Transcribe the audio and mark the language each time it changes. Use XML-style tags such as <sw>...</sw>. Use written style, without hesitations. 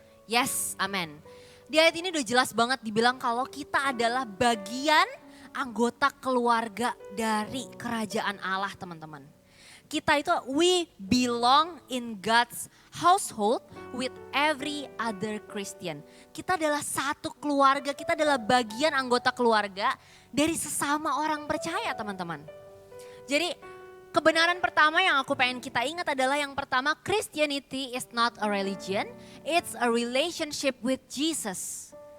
<id>Yes, amen. Di ayat ini udah jelas banget dibilang kalau kita adalah bagian anggota keluarga dari kerajaan Allah teman-teman. Kita itu</id> <en>we belong in God's household with every other Christian.</en> <id>Kita adalah satu keluarga, kita adalah bagian anggota keluarga dari sesama orang percaya teman-teman. Jadi kebenaran pertama yang aku pengen kita ingat adalah yang pertama,</id> <en>Christianity is not a religion, it's a relationship with Jesus.</en>